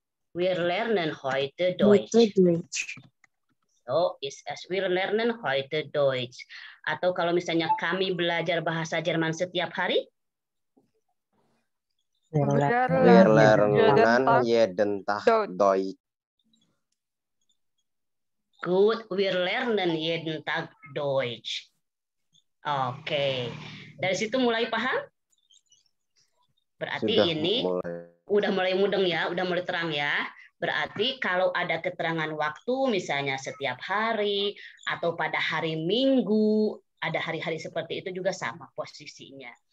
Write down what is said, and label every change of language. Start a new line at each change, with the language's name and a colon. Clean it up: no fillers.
German: Wir lernen heute Deutsch. So, wir lernen heute Deutsch.
Indonesian: Atau kalau misalnya kami belajar bahasa Jerman setiap hari.
German: Wir lernen jeden Tag Deutsch. Good, wir lernen jeden Tag Deutsch.
Indonesian: Oke. Dari situ mulai paham? Berarti udah mulai mudeng ya, udah mulai terang ya. Berarti kalau ada keterangan waktu, misalnya setiap hari, atau pada hari Minggu, ada hari-hari seperti itu juga sama posisinya.